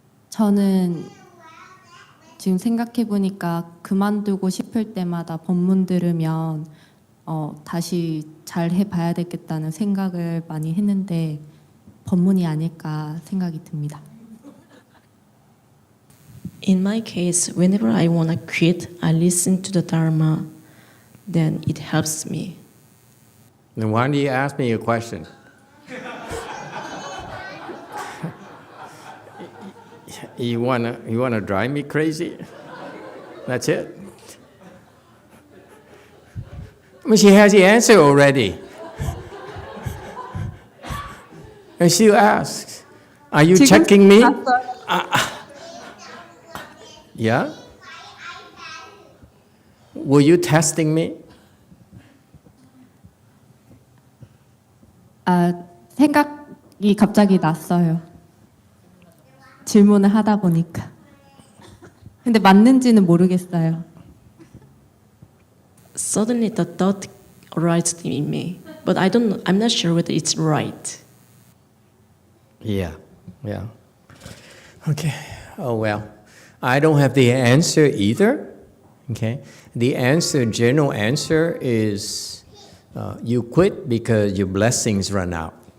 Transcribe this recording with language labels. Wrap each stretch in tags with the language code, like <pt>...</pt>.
<ko>저는 지금 생각해보니까 그만두고 싶을 때마다 법문 들으면 다시 잘 해봐야 되겠다는 생각을 많이 했는데 법문이 아닐까 생각이 듭니다.</ko> <en>In my case, whenever I want to quit, I listen to the Dharma, then it helps me. Then why do you ask me a question? You wanna drive me crazy? That's it. I mean, she has the answer already. And she asks, "Are you checking me?" Yeah. Were you testing me?</en> <ko>생각이 갑자기 났어요. 질문을 하다 보니까. 근데 맞는지는 모르겠어요.</ko> <en>Suddenly the thought arises in me, but I'm not sure whether it's right. Yeah. Okay. Oh well. I don't have the answer either. Okay. The general answer is you quit because your blessings run out.</en>